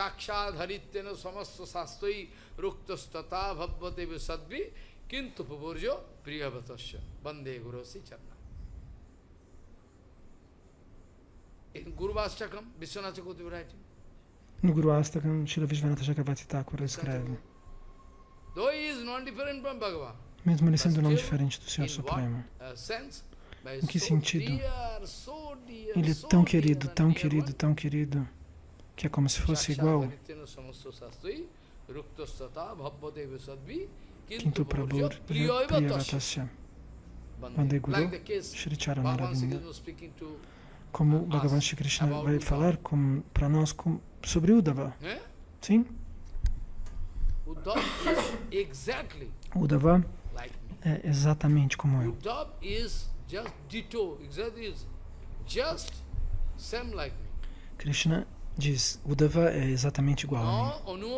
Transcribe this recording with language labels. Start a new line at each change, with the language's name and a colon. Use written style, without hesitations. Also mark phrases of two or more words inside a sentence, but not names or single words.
Portuguese: No Guru Astakam, Srila Vishwanatha Chakravarti Thakur escreve: mesmo ele sendo não diferente do Senhor Supremo, em que sentido? Ele é tão querido, tão querido, tão querido, que é como se fosse igual.
Sanskrit: Quinto Prabhu Priyavatasya Vande Guru Shri Charanaravinda.
Portuguese: Como Bhagavan Shri Krishna vai falar para nós sobre Uddhava. Sim? Uddhava é exatamente como eu. Krishna diz, Uddhava é exatamente igual a mim.